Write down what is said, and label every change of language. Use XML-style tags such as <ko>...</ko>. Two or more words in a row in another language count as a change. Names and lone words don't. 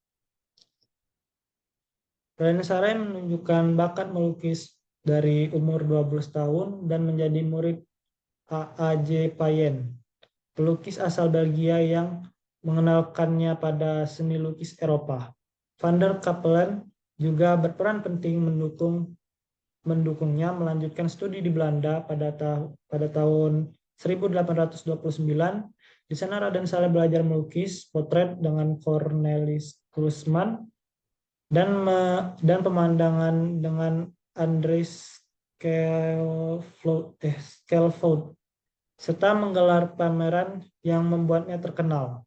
<id>Raden Saleh menunjukkan bakat melukis dari umur 12 tahun dan menjadi murid A.A.J. Payen, pelukis asal Belgia yang mengenalkannya pada seni lukis Eropa. Van der Capellen juga berperan penting mendukungnya melanjutkan studi di Belanda pada tahun 1829. Di sana Raden Saleh belajar melukis portret dengan Cornelis Klusman dan pemandangan dengan Andries Schelvoud, serta menggelar pameran yang membuatnya terkenal.</id>